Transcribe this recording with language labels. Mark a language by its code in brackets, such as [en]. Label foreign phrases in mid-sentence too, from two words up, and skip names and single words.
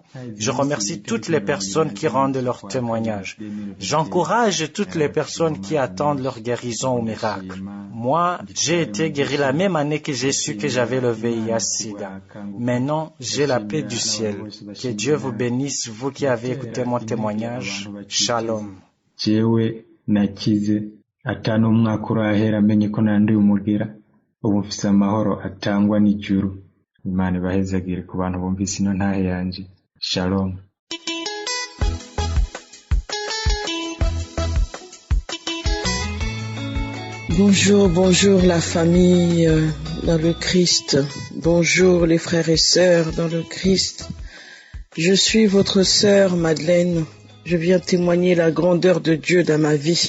[fr] Je remercie toutes les personnes qui rendent leur témoignage. J'encourage toutes les personnes qui attendent leur guérison au miracle. Moi, j'ai été guéri la même année que j'ai su que j'avais le VIH-Sida. Maintenant, j'ai la paix du ciel. Que Dieu vous bénisse, vous qui avez écouté mon témoignage. Shalom. [rn] Jewe nakize atanu umwaka urahera menye ko nanduye umugera ubu mfise amahoro atangwa n'ijuru. Imana ibahezagire ku bantu bumvise ino ntahe yanje. Shalom. [fr] Bonjour la famille dans le Christ. Bonjour les frères et sœurs dans le Christ. Je suis votre sœur Madeleine. Je viens témoigner la grandeur de Dieu dans ma vie.